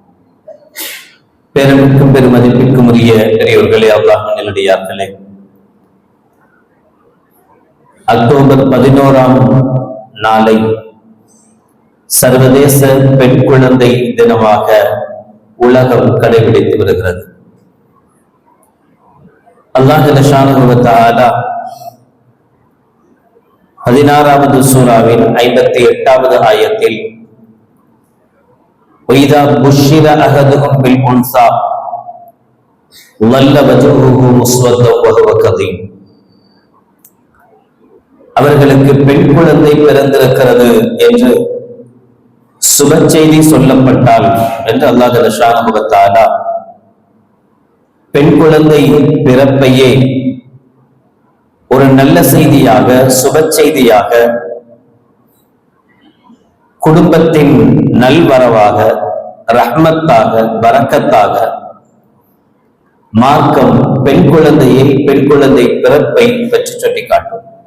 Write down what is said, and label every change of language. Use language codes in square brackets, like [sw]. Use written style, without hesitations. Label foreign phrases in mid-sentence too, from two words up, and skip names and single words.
[ta] பெருமிக்கும் பெருமதிப்பிற்கும் உரிய பெரியோர்களே, அல்லாஹ்வின் நல்லடியார்களே, அக்டோபர் 11ஆம் நாளை சர்வதேச பெண் குழந்தை தினமாக உலகம் கடைபிடித்து வருகிறது. [ar] الله جل شأنه وتعالى [ta] 16வது சூராவின் 58வது ஆயத்தில் [ar] وَإِذَا بُشِّرَ أَحَدُهُم بِالْأُنثَىٰ ظَلَّ وَجْهُهُ مُسْوَدًّا وَهُوَ كَظِيمٌ, [ta] அவர்களுக்கு பெண் குழந்தை பிறந்திருக்கிறது என்று சுப செய்தி சொல்லப்பட்டால் என்று [ar] الله جل شأنه وتعالى [ta] பெண் குழந்தை பிறப்பையே ஒரு நல்ல செய்தியாக, சுப செய்தியாக, குடும்பத்தின் நல்வரவாக, ரஹ்மத்தாக, பரக்கத்தாக மார்க்கம் பெண் குழந்தை பிறப்பை பற்றி சொல்லி காட்டும்.